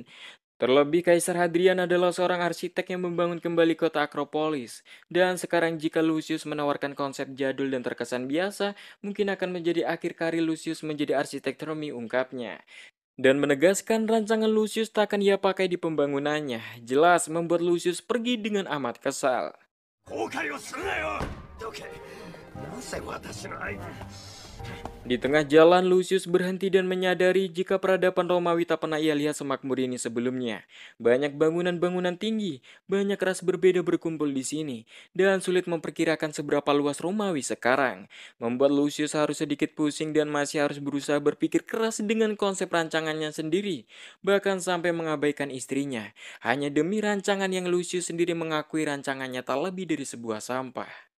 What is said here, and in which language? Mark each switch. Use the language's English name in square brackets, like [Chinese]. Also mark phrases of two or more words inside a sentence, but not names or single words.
[Indonesian] Terlebih Kaisar Hadrian adalah seorang arsitek yang membangun kembali kota Akropolis. Dan sekarang jika Lucius menawarkan konsep jadul dan terkesan biasa, mungkin akan menjadi akhir karir Lucius menjadi arsitek Roma, ungkapnya. Dan menegaskan rancangan Lucius tak akan ia pakai di pembangunannya. Jelas membuat Lucius pergi dengan amat kesal. [Japanese] 後悔をするなよどけなぜ私の相手 [Indonesian] Di tengah jalan, Lucius berhenti dan menyadari jika peradaban Romawi tak pernah ia lihat semakmur ini sebelumnya. Banyak bangunan-bangunan tinggi, banyak ras berbeda berkumpul di sini, dan sulit memperkirakan seberapa luas Romawi sekarang. Membuat Lucius harus sedikit pusing dan masih harus berusaha berpikir keras dengan konsep rancangannya sendiri, bahkan sampai mengabaikan istrinya, hanya demi rancangan yang Lucius sendiri mengakui rancangannya tak lebih dari sebuah sampah.